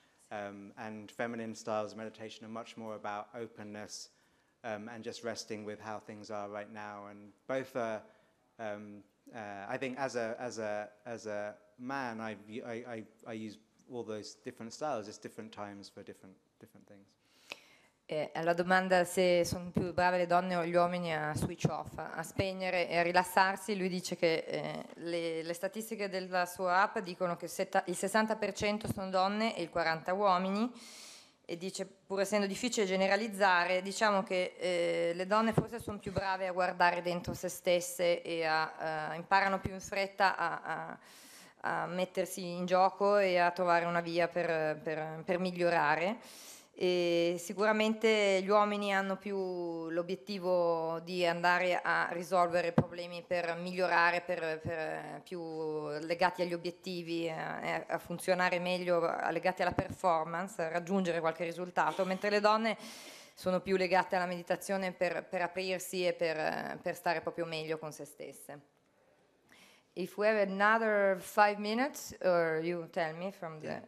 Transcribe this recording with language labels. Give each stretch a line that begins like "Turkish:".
English: And feminine styles of meditation are much more about openness and just resting with how things are right now. And both are, I think, as a man, I use all those different styles, just different times for different things.
Italian: Alla domanda se sono più brave le donne o gli uomini a
English: switch off,
Italian: a spegnere e a rilassarsi, lui dice che le statistiche della sua app dicono che il 60% sono donne e il 40% uomini, e dice, pur essendo difficile generalizzare, diciamo che le donne forse sono più brave a guardare dentro se stesse e imparano più in fretta a mettersi in gioco e a trovare una via per migliorare. E sicuramente gli uomini hanno più l'obiettivo di andare a risolvere problemi per migliorare, per più legati agli obiettivi, a funzionare meglio, legati alla performance, a raggiungere qualche risultato, mentre le donne sono più legate alla meditazione per aprirsi e per stare proprio meglio con se stesse.
English: If we have another 5 minutes, or you tell me from the...